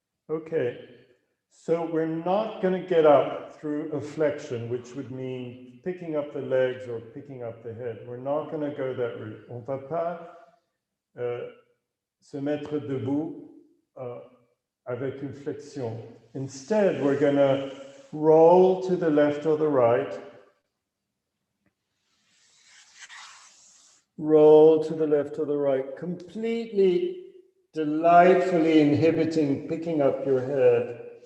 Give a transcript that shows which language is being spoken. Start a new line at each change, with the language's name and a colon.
English: Okay, so we're not going to get up through a flexion, which would mean picking up the legs or picking up the head. We're not going to go that route.
French: On va pas se mettre debout avec une flexion.
English: Instead, we're going to roll to the left or the right. Roll to the left or the right, completely, delightfully inhibiting picking up your head.